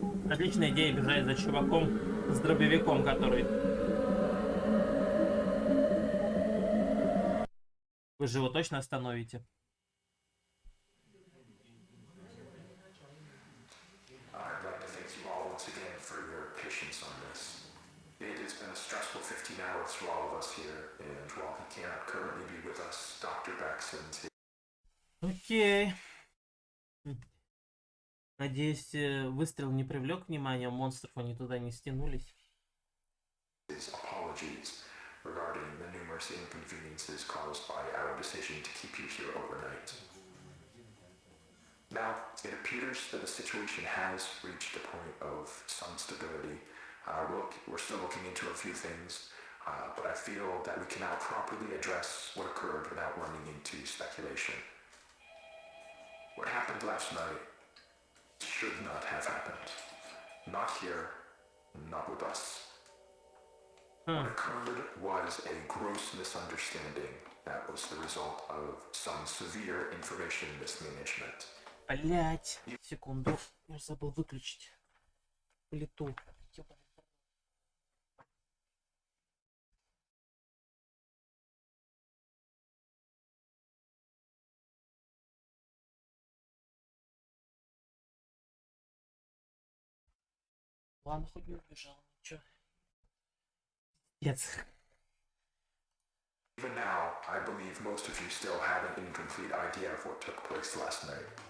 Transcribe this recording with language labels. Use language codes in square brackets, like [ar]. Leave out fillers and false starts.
[ru] Отличная идея бежать за чуваком с дробовиком, который... Вы же его точно остановите? [en] I'd like to thank you all once again for your patience on this. It has been a stressful 15 hours for all of us here, and while he cannot currently be with us, Dr. Baxton's [ru] Окей. Надеюсь, выстрел не привлек внимания монстров, они туда не стянулись. [en] apologies regarding the numerous inconveniences caused by our decision to keep you here overnight. Now, it appears that the situation has reached a point of some stability. We're still looking into a few things, but I feel that we can now properly address what occurred without running into speculation. What happened last night should not have happened. Not here, not with us. What occurred was a gross misunderstanding that was the result of some severe information mismanagement. [ru] Блять, секунду, я забыл выключить плиту. Ёбаный. Ладно, хоть не убежал, ничего. Нет. [en] Even now, I believe most of you still have an incomplete idea of what took place last night.